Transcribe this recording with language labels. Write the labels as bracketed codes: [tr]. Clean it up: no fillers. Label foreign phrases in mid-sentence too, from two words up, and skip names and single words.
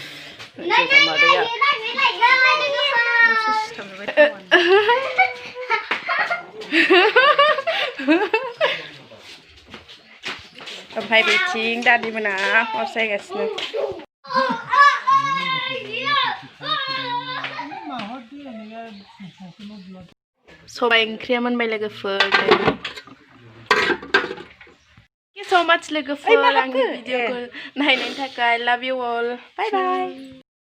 [brx] ओमफ्राय बेथिं दादिमोना अर सायगासिनो सबाय ओंख्रिया मोनबाय लोगोफोर [en] so much [brx] लोगोफोर आंनि भिडिअखौ नायनायनि थाखाय [en] love you all bye bye